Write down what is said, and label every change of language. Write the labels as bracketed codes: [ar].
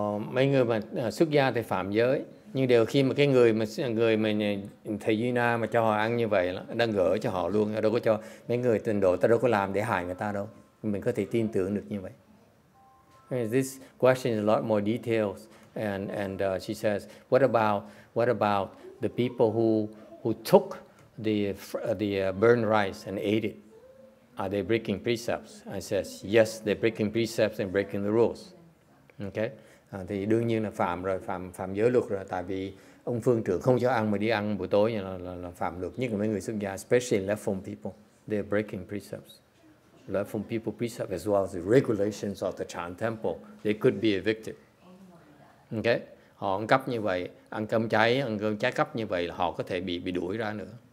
[vi] Mấy người mà xuất gia thì phạm giới, nhưng đều khi mà cái người mà thầy Duy Na mà cho họ ăn như vậy, đang gỡ cho họ luôn, đâu có cho mấy người tịnh độ, ta đâu có làm để hại người ta đâu, mình có thể tin tưởng được như vậy. [en] This question is a lot more details, and she says, what about the people who took the burned rice and ate it? Are they breaking precepts? I says, yes, they're breaking precepts and breaking the rules. Okay? [vi] Thì đương nhiên là phạm giới luật rồi, tại vì ông phương trưởng không cho ăn mà đi ăn buổi tối là phạm luật, nhất là mấy người xuất gia, [en] especially left-form people. They're breaking precepts. Left-form people precept as well as the regulations of the Chan temple. They could be evicted. Okay? [vi] Họ ăn cắp như vậy, ăn cơm trái cắp như vậy là họ có thể bị đuổi ra nữa.